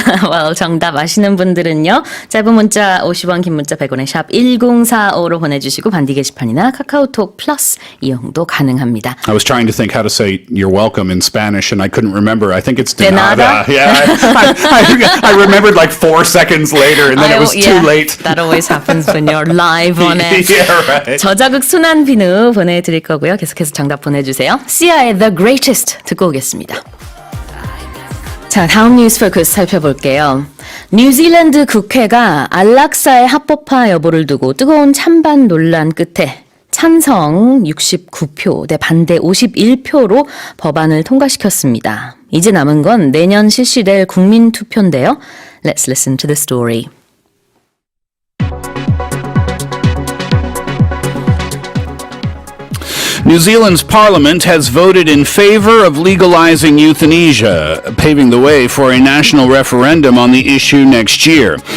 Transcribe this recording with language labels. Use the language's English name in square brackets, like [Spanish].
[Korean] well, 정답 아시는 분들은요. 짧은 문자 50원, 긴 문자 100원의 샵 1045로 보내주시고 반디 게시판이나 카카오톡 플러스 이용도 가능합니다. [English] I was trying to think how to say you're welcome in Spanish and I couldn't remember. I think it's [Spanish] De nada. nada? [English] Yeah, I remembered like 4 seconds later and then it was too late. That always happens when you're live on it. Yeah, right. [Korean] 저자극 순한 비누 보내드릴 거고요. 계속해서 정답 보내주세요. 시아의 The Greatest 듣고 오겠습니다. 자, 다음 뉴스 포커스 살펴볼게요. 뉴질랜드 국회가 안락사의 합법화 여부를 두고 뜨거운 찬반 논란 끝에 찬성 69표 대 반대 51표로 법안을 통과시켰습니다. 이제 남은 건 내년 실시될 국민투표인데요. [English] Let's listen to the story. New Zealand's parliament has voted in favor of legalizing euthanasia, paving the way for a national referendum on the issue next year.